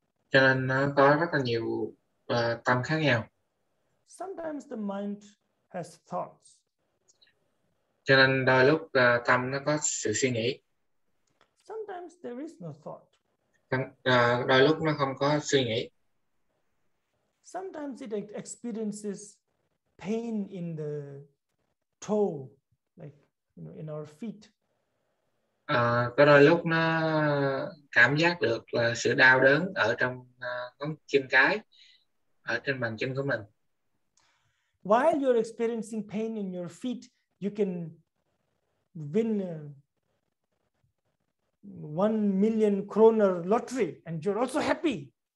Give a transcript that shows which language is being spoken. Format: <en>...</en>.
<vi>Cho nên nó có rất là nhiều tâm khác nhau.</vi> <en>Sometimes the mind has thoughts.</en> <vi>Cho nên đôi lúc tâm nó có sự suy nghĩ.</vi> <en>Sometimes there is no thought.</en> <vi>Đôi lúc nó không có suy nghĩ.</vi> <en>Sometimes it experiences pain in the toe, like in our feet.</en> <vi>Có đôi lúc nó cảm giác được là sự đau đớn ở trong ngón chân cái, ở trên bàn chân của mình.</vi> <en>While you're experiencing pain in your feet, you can win 1,000,000 kroner lottery and you're also happy.</en>